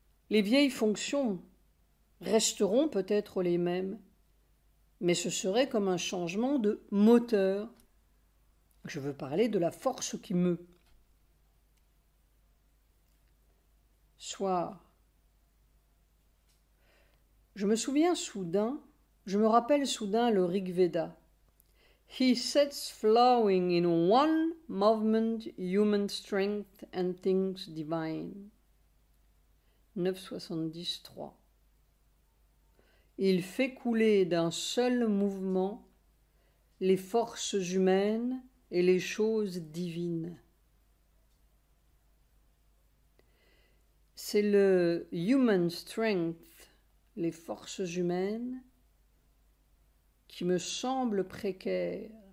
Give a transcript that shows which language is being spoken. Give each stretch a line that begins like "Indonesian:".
French: Les vieilles fonctions resteront peut-être les mêmes, mais ce serait comme un changement de moteur. Je veux parler de la force qui meut. Soir. Je me rappelle soudain le Rig Veda.
English: He sets flowing in one movement human strength and things divine.
French: 9,70-3. Il fait couler d'un seul mouvement les forces humaines et les choses divines. C'est le
English: human strength,
French: les forces humaines, qui me semble précaire.